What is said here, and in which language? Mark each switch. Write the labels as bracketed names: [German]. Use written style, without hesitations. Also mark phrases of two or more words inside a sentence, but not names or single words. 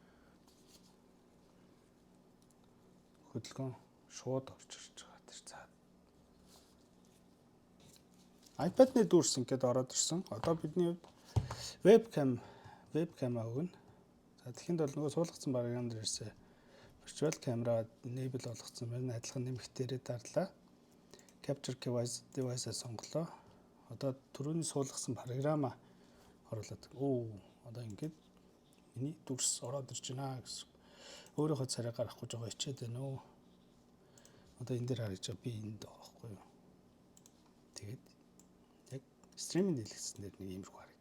[Mongolian] Хөдөлгөөн шууд орж ирж байгаа тэр цаад. iPad-ны дүрс ингээд ороод ирсэн. Одоо бидний хувьд webcam өгнө. За тэгэхэд бол нөгөө суулгацсан програм дээрээс [English] virtual camera enable [Mongolian] болгоцсон байна. Адилхан нэмэгтээрээ дарлаа. [English] Capture device- [Mongolian] а сонголоо. Одоо түрүүний суулгасан програма оруулаад. Одоо ингээд миний дүрс ороод ирж байна гэсэн. Өөрийнхөө царай гаргахгүй жоо ичээд байна уу. Одоо энэ дээр харж байгаа би энд байгаа байхгүй юу. Тэгээд яг стриминг дэлгэцэн дээр нэг иймэрхүү харагдана.